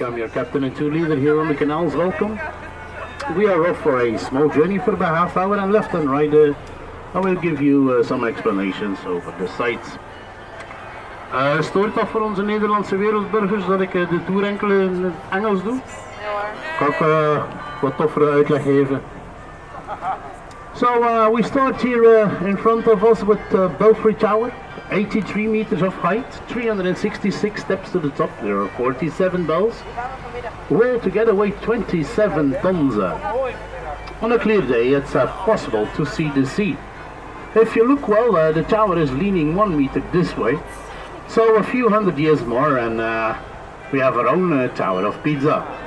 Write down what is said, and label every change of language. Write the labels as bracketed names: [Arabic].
[English] I'm your captain and tour leader here on the canals. Welcome. We are off for a small journey for about half hour, and left and right I will give you some explanations over the sites. [Dutch] Stoort dat voor onze Nederlandse wereldburgers dat ik de tour enkel in Engels doe? Ja hoor. Kan ik wat toffere uitleg geven? [English] So we start here in front of us with Belfry Tower, 83 meters of height, 366 steps to the top. There are 47 bells, who all together weigh 27 tons. On a clear day it's possible to see the sea. If you look well, the tower is leaning 1 meter this way, so a few hundred years more and we have our own Tower of Pisa.